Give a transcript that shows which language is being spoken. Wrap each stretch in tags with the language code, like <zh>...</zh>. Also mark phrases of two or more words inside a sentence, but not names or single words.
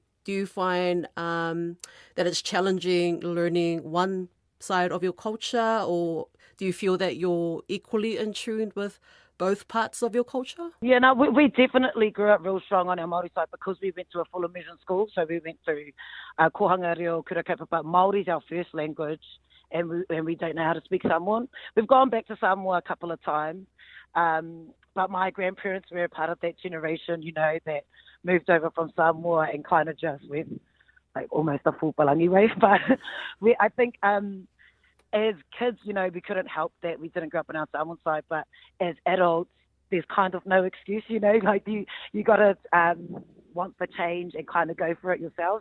<en>Do you find that it's challenging learning one side of your culture, or do you feel that you're equally in tune with both parts of your culture? Yeah, no, we definitely grew up real strong on our Māori side because we went to a full immersion school. So we went through</en> <mi>kohanga reo, kura kaupapa,</mi> <en>but Māori is our first language, and we don't know how to speak Samoan. We've gone back to Samoa a couple of times, but my grandparents were a part of that generation, that moved over from Samoa and kind of just went almost a full Palangi way. But I think as kids, we couldn't help that we didn't grow up on our Samoan side, but as adults, there's kind of no excuse, you got to want the change and kind of go for it yourself.</en>